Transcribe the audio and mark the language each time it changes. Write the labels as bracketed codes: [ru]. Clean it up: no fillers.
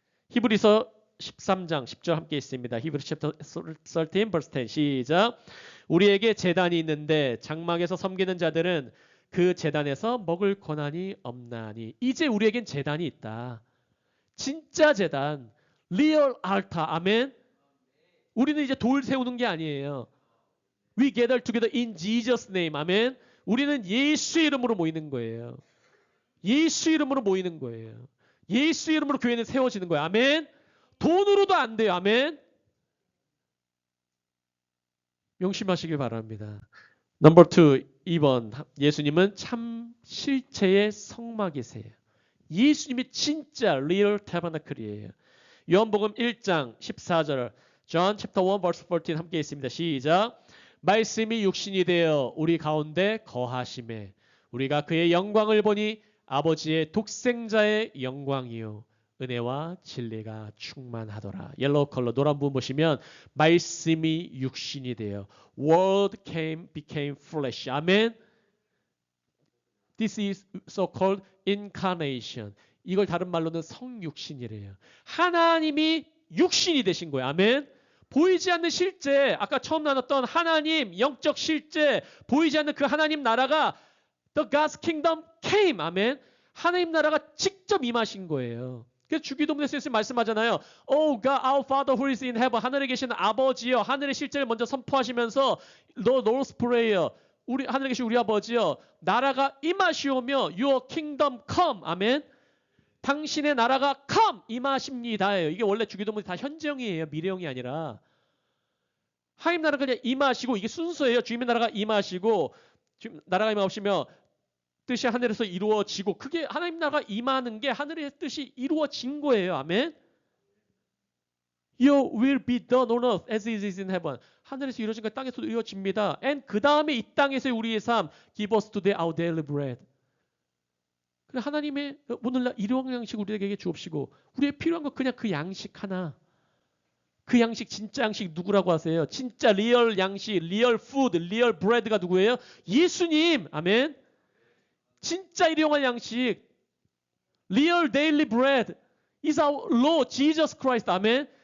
[ko] 히브리서 13장 10절 함께 있습니다. 히브리 챕터 13 verse 10 시작. 우리에게 제단이 있는데 장막에서 섬기는 자들은 그 제단에서 먹을 권한이 없나니. 이제 우리에겐 제단이 있다. 진짜 제단. 리얼 알타. 아멘. 우리는 이제 돌 세우는 게 아니에요. [en] We gather together in Jesus name. [ko] 아멘. 우리는 예수 이름으로 모이는 거예요. 예수 이름으로 모이는 거예요. 예수 이름으로 교회는 세워지는 거예요. 아멘. 돈으로도 안 돼요. 아멘. 명심하시길 바랍니다. 넘버 2, 2번. 예수님은 참 실체의 성막이세요. 예수님이 진짜 리얼 타버나클이에요. 요한복음 1장 14절. [en] John chapter 1 verse 14 함께 있습니다. [ko] 시작. 말씀이 육신이 되어 우리 가운데 거하심에 우리가 그의 영광을 보니 아버지의 독생자의 영광이요 은혜와 진리가 충만하더라. 옐로우 컬러 노란 부분 보시면 말씀이 육신이 되어 [en] Word became flesh. [ko] 아멘. [en] This is so-called incarnation. [ko] 이걸 다른 말로는 성육신이래요. 하나님이 육신이 되신 거예요. 아멘. 보이지 않는 실제, 아까 처음 나눴던 하나님 영적 실제, 보이지 않는 그 하나님 나라가 [en] The God's Kingdom came. [ko] 아멘. 하나님 나라가 직접 임하신 거예요. 그래서 주기도문에서 말씀하잖아요. [en] Oh God, our Father who is in heaven. [ko] 하늘에 계신 아버지여. 하늘의 실제를 먼저 선포하시면서 The Lord's Prayer. 우리 하늘에 계신 우리 아버지여. 나라가 임하시오며 [en] Your Kingdom come. [ko] 아멘. 당신의 나라가 come 임하십니다예요. 이게 원래 주기도문이 다 현재형이에요. 미래형이 아니라. 하나님 나라가 그냥 임하시고 이게 순서예요. 주님의 나라가 임하시고 나라가 임하시며 뜻이 하늘에서 이루어지고 그게 하나님 나라가 임하는 게 하늘의 뜻이 이루어진 거예요. 아멘. [en] Your will be done on earth as it is in heaven. [ko] 하늘에서 이루어진 것 땅에서도 이루어집니다. [en] And [ko] 그 다음에 이 땅에서의 우리의 삶 [en] give us today our daily bread. [ko] 하나님의 오늘날 일용 양식 우리에게 주옵시고 우리의 필요한 거 그냥 그 양식 하나. 그 양식 진짜 양식 누구라고 하세요? 진짜 리얼 양식, 리얼 푸드, 리얼 브레드가 누구예요? 예수님. 아멘. 진짜 일용할 양식, 리얼 데일리 브레드 [en] is our Lord Jesus Christ. [ko] 아멘.